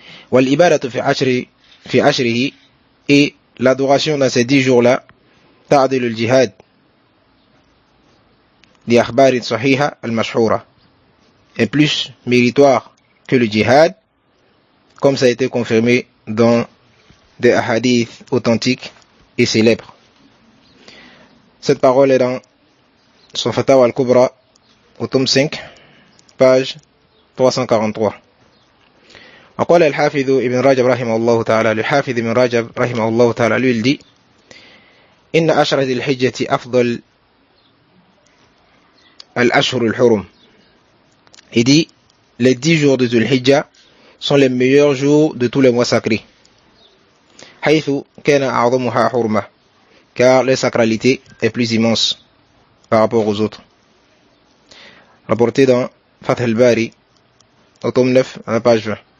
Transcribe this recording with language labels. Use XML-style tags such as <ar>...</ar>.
<ar>Wal ibadatu fi ashrihi,</ar> <fr>et l'adoration dans ces 10 jours-là,</fr> <ar>ta'dilu al-jihad li akhbarin sahiha al-mashhura,</ar> <fr>est plus méritoire que le djihad, comme ça a été confirmé dans des hadiths authentiques et célèbres. Cette parole est dans son Fatawa al-Kubra, au tome 5, page 343.</fr> <ar>وقال الحافظ ابن رجب رحمه الله تعالى, le حافظ ابن رجب رحمه الله تعالى,</ar> <fr>lui il dit</fr> <ar>إن عشر ذي الحجة أفضل الأشهر الحرم.</ar> <fr>Il dit les 10 jours de Dhul Hijjah sont les meilleurs jours de tous les mois sacrés.</fr> <ar>حيث كان أعظمها حرمة,</ar> <fr>car leur sacralité est plus immense par rapport aux autres. Rapporté dans Fath al-Bari, au tome 9, à la page 20.</fr>